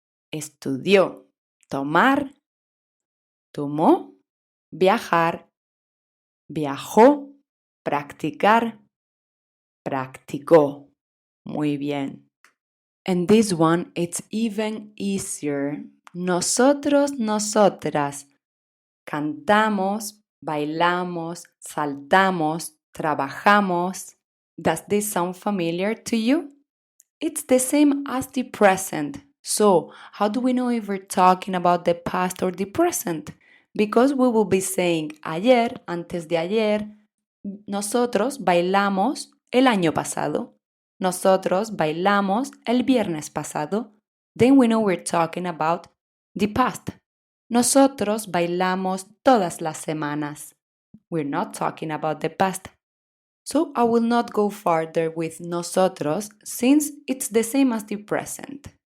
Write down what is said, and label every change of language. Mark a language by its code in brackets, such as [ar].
[es] Estudió. Tomar. Tomó. Viajar. Viajó. Practicar. Practicó. Muy bien. [en] And this one, it's even easier. [es] Nosotros, nosotras. Cantamos, bailamos, saltamos, trabajamos. [en] Does this sound familiar to you? It's the same as the present. So, how do we know if we're talking about the past or the present? Because we will be saying [es] ayer, antes de ayer, nosotros bailamos el año pasado. Nosotros bailamos el viernes pasado. [en] Then we know we're talking about the past. [es] Nosotros bailamos todas las semanas. [en] We're not talking about the past. So I will not go further with nosotros since it's the same as the present.